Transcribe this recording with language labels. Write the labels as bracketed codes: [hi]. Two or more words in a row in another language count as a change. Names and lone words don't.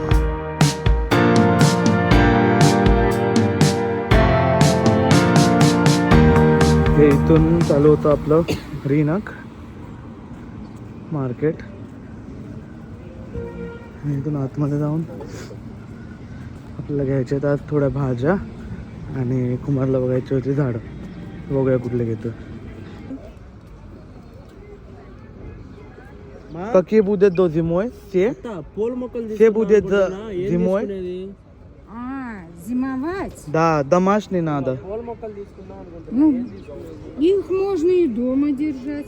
[mr] हे इथून चालू होतं आपलं रिनक मार्केट. इथून आतमध्ये जाऊन आपल्याला घ्यायचे आहेत आज थोड्या भाज्या आणि कुमारला बघायची होती झाडं. बघूया कुठले घेतो. [ru] Какие будут до зимой? Все будет зимой? Зимовать? Да, домашний надо. Ну, их можно и дома держать.